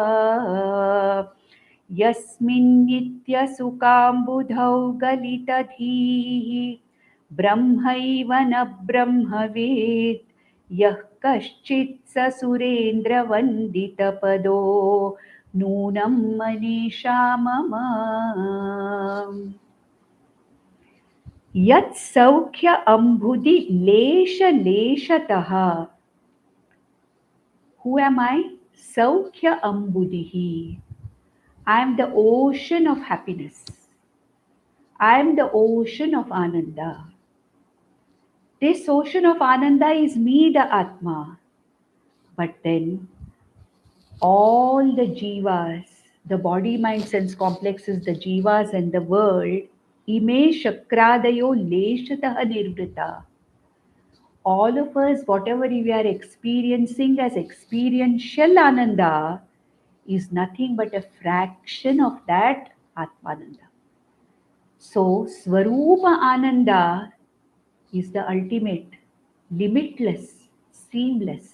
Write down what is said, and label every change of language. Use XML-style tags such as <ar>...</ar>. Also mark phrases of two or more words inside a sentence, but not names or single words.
<sa>यस्मिन्नित्यसुकाम्बुधौ गलितधीः ब्रह्मैव न ब्रह्मवेत् यः कश्चित् स सुरेन्द्रवन्दितपदो नूनं मनीषा मम यत् सौख्य अम्बुदि लेशतः.</sa> <en>Who am I?</en> <sa>सौख्य अम्बुधिः.</sa> <en>I am the ocean of happiness. I am the ocean of Ananda. This ocean of Ananda is me, the Atma. But then all the jivas, the body, mind, sense complexes, the jivas and the world,</en> <sa>इमे शक्रादयो लेशतः निर्वृता.</sa> <en>All of us, whatever we are experiencing as experiential Ananda, is nothing but a fraction of that Atmananda. So,</en> <sa>स्वरूप आनन्द</sa> <en>is the ultimate, limitless, seamless.</en>